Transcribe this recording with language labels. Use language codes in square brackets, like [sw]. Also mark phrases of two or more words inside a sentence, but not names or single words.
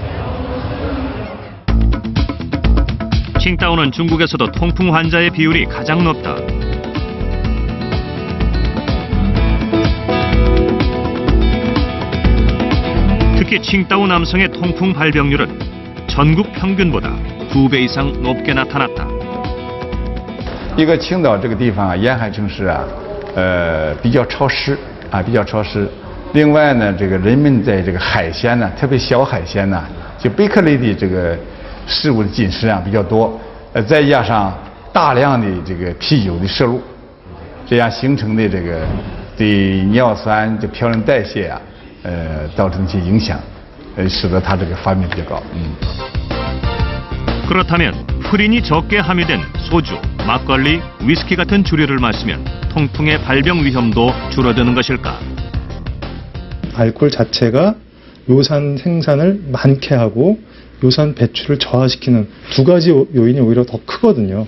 [ko] 칭다오는 중국에서도 통풍 환자의 비율이 가장 높다. 특히 칭다오 남성의 통풍 발병률은 전국 평균보다 2배 이상 높게 나타났다. [zh] 一个青岛这个地方啊，沿海城市啊，比较潮湿啊，比较潮湿。另外呢，这个人们在这个海鲜呢，特别小海鲜呢，就贝壳类的这个食物的进食量比较多，再加上大量的这个啤酒的摄入，这样形成的这个对尿酸就嘌呤代谢啊，造成一些影响，使得它这个发病比较高。 [ko] 그렇다면 푸린이 적게 함유된 소주, 막걸리, 위스키 같은 주류를 마시면 통풍의 발병 위험도 줄어드는 것일까? 알코올 자체가 요산 생산을 많게 하고 요산 배출을 저하시키는 두 가지 요인이 오히려 더 크거든요.